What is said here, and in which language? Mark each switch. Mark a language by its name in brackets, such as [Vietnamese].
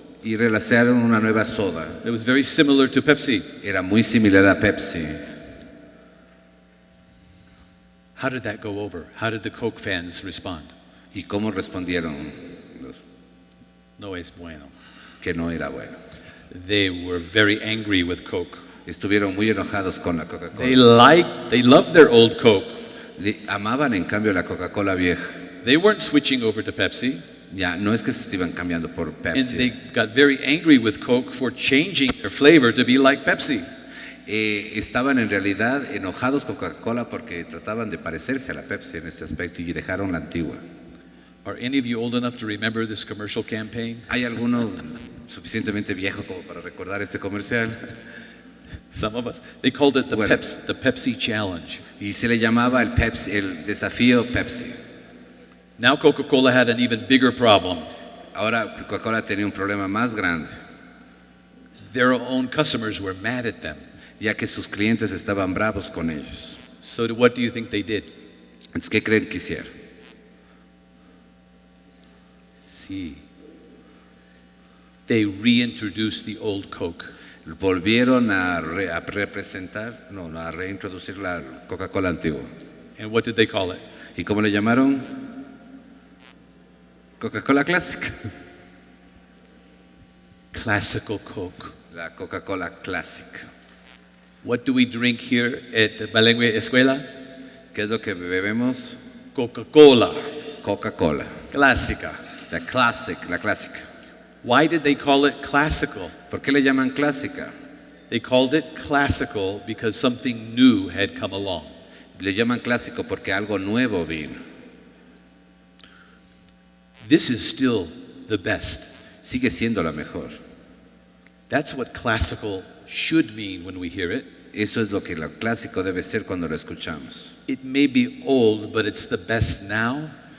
[Spanish] Y relanzaron una nueva soda. [English] It was very similar to Pepsi. [Spanish] Era muy similar a Pepsi. [English] How did that go over? How did the Coke fans respond? [Spanish] ¿Y cómo respondieron? No es bueno. Que no era bueno. [English] They were very angry with Coke. [Spanish] Estuvieron muy enojados con la Coca-Cola. [English] They loved their old Coke. [Spanish] Amaban en cambio la Coca-Cola vieja. [English] They weren't switching over to Pepsi. [Spanish] Ya, no es que se estaban cambiando por Pepsi. [English] And they got very angry with Coke for changing their flavor to be like Pepsi. [Spanish] Estaban en realidad enojados con Coca-Cola porque trataban de parecerse a la Pepsi en este aspecto y dejaron la antigua. [English] Are any of you old enough to remember this commercial campaign? [Spanish] ¿Hay alguno suficientemente viejo como para recordar este comercial? [English] Some of us. They called it the Pepsi Challenge. [Spanish] Y se le llamaba el desafío Pepsi. [English] Now Coca-Cola had an even bigger problem. [Spanish] Ahora Coca-Cola tenía un problema más grande. [English] Their own customers were mad at them. [Spanish] Ya que sus clientes estaban bravos con ellos. [English] So what do you think they did? [Spanish] Entonces, ¿qué creen que hicieron? Sí. [English] They reintroduced the old Coke. [Spanish] Volvieron a reintroducir la Coca-Cola antigua. [English] And what did they call it? [Spanish] ¿Y cómo le llamaron? Coca-Cola clásica. [English] Classical Coke. [Spanish] La Coca-Cola clásica. [English] What do we drink here at the Bilingüe Escuela? [Spanish] ¿Qué es lo que bebemos? Coca-Cola. Coca-Cola. Clásica. La clásica. [English] Why did they call it classical? [Spanish] ¿Por qué le llaman clásica? [English] They called it classical because something new had come along. [Spanish] Le llaman clásico porque algo nuevo vino. [English] This is still the best. [Spanish] Sigue siendo la mejor. [English] That's what classical should mean when we hear it. [Spanish] Eso es lo que lo clásico debe ser cuando lo escuchamos. [English] It may be old, but it's the best now.